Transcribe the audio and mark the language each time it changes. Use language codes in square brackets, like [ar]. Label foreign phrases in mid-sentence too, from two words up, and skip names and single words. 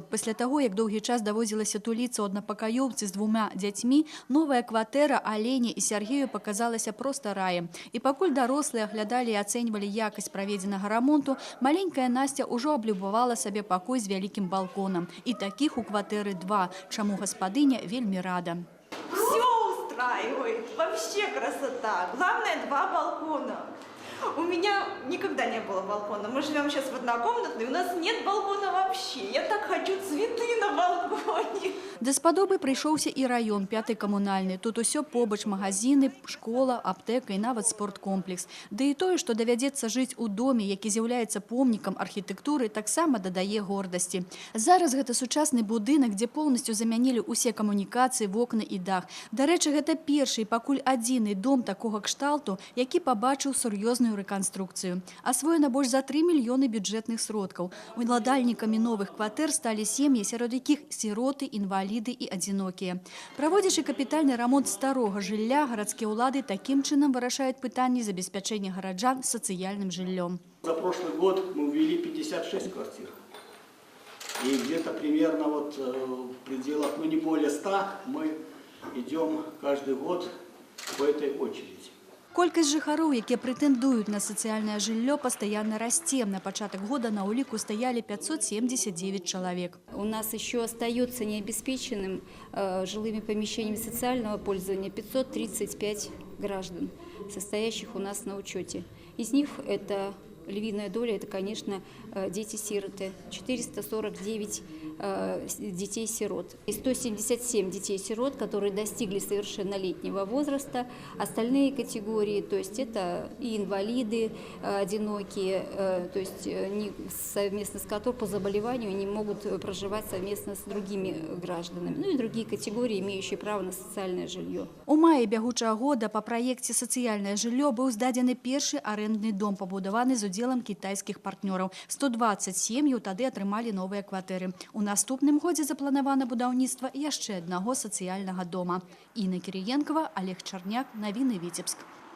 [be] Пасля таго, як доўгі час даводзілася туліцца ў аднапакаёўцы з 2 дзяцьмі, новая кватэра Алене і Сергею паказалася проста раем. І пакуль дарослыя аглядалі і ацэньвалі якасць праведзенага рамонту, маленькая Настя ўжо аблюбавала сабе пакой з вялікім балконам. І такіх у кватэры 2, чаму гаспадыня вельмі рада. [ru] Все устраивает, вообще красота. Главное, 2 балкона. У меня никогда не было балкона. Мы живем сейчас в однокомнатной, у нас нет балкона вообще. Я так хочу цветы на балконе. [be] Да спадобы прыйшоўся і раён 5-й камунальны. Тут усё побач магазины, школа, аптэка і нават спорткомплекс. Да і тое, што давядзецца жыць у доме, які з'яўляецца помнікам архітэктуры, таксама дадае гордасці. Зараз гэта сучасны будынак, дзе поўнасцю замянілі ўсе камунікацыі, вокны і дах. Дарэчы, гэта першы і пакуль адзіны дом такога кшталту, які пабачыў сур'ёзную рэканструкцыю. Асвоена больш за 3 мільёны бюджэтных сродкаў. Уладальнікамі новых кватэр сталі сем'і, сярод якіх сіроты, інваліды і адзінокія. Праводзячы капітальны рамонт старога жылля, гарадскія ўлады такім чынам вырашаюць пытанні забеспячэння гараджан сацыяльным жыллём. [ru] За прошлый год мы ввели 56 квартир. И где-то примерно в пределах, не более 100, мы идем каждый год по этой очереди. [be] Колькасць жыхароў, якія прэтэндуюць на сацыяльнае жыллё, пастаянна расце. На пачатак года на ўліку стаялі 579 человек. [ru] У нас еще остается необеспеченным жилыми помещениями социального пользования 535 граждан, состоящих у нас на учете. Из них это львиная доля, это, конечно, дети-сироты. 449 детей-сирот. И 177 детей-сирот, которые достигли совершеннолетнего возраста. Остальные категории, то есть это и инвалиды одинокие, то есть совместно с которыми по заболеванию не могут проживать совместно с другими гражданами. Ну и другие категории, имеющие право на социальное жилье. [be] У маі бягучага года па праекце «Сацыяльнае жыллё» быў здадзены першы арэндны дом, пабудаваны з удзелам кітайскіх партнёраў. 120 сем'яў тады атрымалі новыя кватэры. У наступным годзе запланавана будаўніцтва яшчэ аднаго сацыяльнага дома. Інна Кірыенкава, Олег Чарняк, навіны Віцебск.